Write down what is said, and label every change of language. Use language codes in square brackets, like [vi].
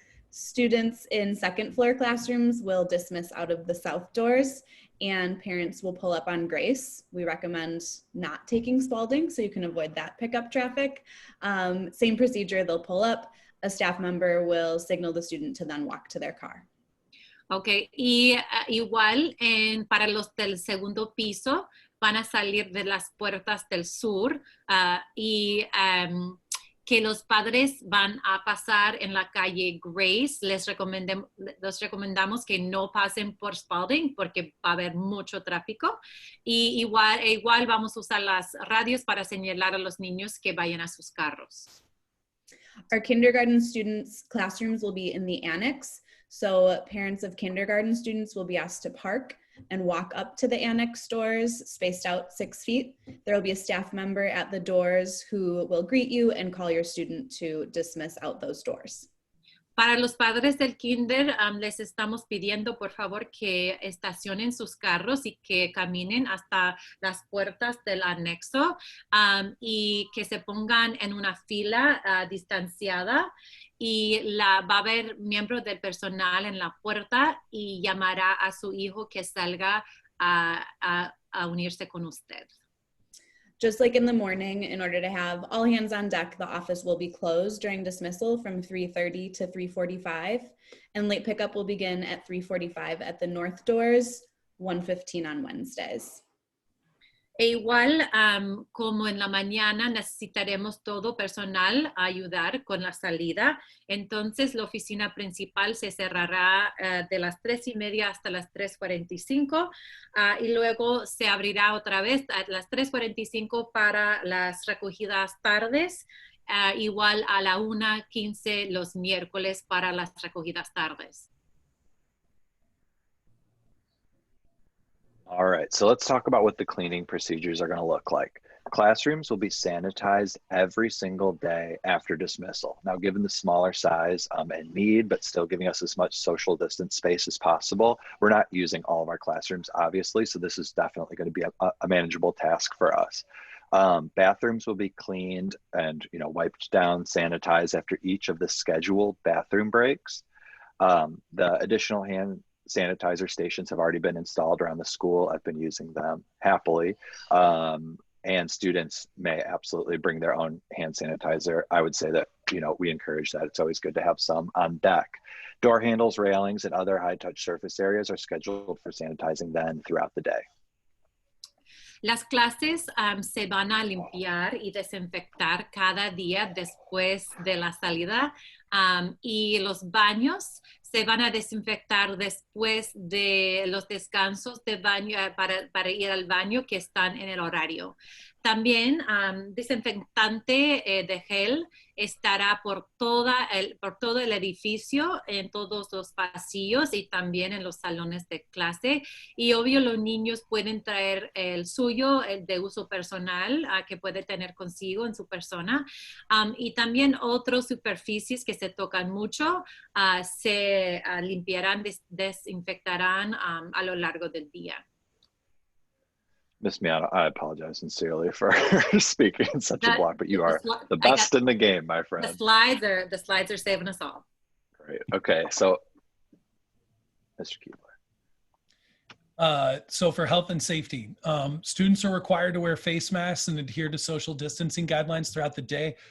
[en] Students in second floor classrooms will dismiss out of the south doors, and parents will pull up on Grace. We recommend not taking Spalding so you can avoid that pickup traffic. Same procedure, they'll pull up, a staff member will signal the student to then walk to their car. [es] Ok, y igual para los del segundo piso van a salir de las puertas del sur y que los padres van a pasar en la calle Grace. Les recomendamos que no pasen por Spalding porque va a haber mucho tráfico. Y igual vamos a usar las radios para señalar a los niños que vayan a sus carros. [en] Our kindergarten students' classrooms will be in the annex. So parents of kindergarten students will be asked to park and walk up to the annex doors, spaced out 6 feet. There will be a staff member at the doors who will greet you and call your student to dismiss out those doors. [es] Para los padres del kinder, les estamos pidiendo por favor que estacionen sus carros y que caminen hasta las puertas del anexo y que se pongan en una fila distanciada y va a haber miembros del personal en la puerta y llamará a su hijo que salga a unirse con usted. [en] Just like in the morning, in order to have all hands on deck, the office will be closed during dismissal from 3:30 to 3:45, and late pickup will begin at 3:45 at the north doors, 1:15 on Wednesdays. [es] E igual, como en la mañana necesitaremos todo personal a ayudar con la salida, entonces la oficina principal se cerrará de las 3:30 hasta las 3:45 y luego se abrirá otra vez a las 3:45 para las recogidas tardes, igual a la 1:15 los miércoles para las recogidas tardes. [en] All right, so let's talk about what the cleaning procedures are going to look like. Classrooms will be sanitized every single day after dismissal. Now, given the smaller size and need, but still giving us as much social distance space as possible, we're not using all of our classrooms, obviously, so this is definitely going to be a manageable task for us. Bathrooms will be cleaned and wiped down, sanitized after each of the scheduled bathroom breaks. The additional hand sanitizer stations have already been installed around the school. I've been using them happily. And students may absolutely bring their own hand sanitizer. I would say that, we encourage that. It's always good to have some on deck. Door handles, railings, and other high touch surface areas are scheduled for sanitizing then throughout the day. [es] Las clases se van a limpiar y desinfectar cada día después de la salida y los baños se van a desinfectar después de los descansos de baño para ir al baño que están en el horario. También desinfectante de gel estará por todo el edificio, en todos los pasillos y también en los salones de clase. Y obvio los niños pueden traer el suyo, el de uso personal, que puede tener consigo en su persona. Y también otras superficies que se tocan mucho se limpiarán, desinfectarán a lo largo del día. [en] Miss Miano, I apologize sincerely for speaking in such a block, but you are the best in the game, my friend. The slides are saving us all. Great. Okay, so Mr. Keebler. So for health and safety, students are required to wear face masks and adhere to social distancing guidelines throughout the day.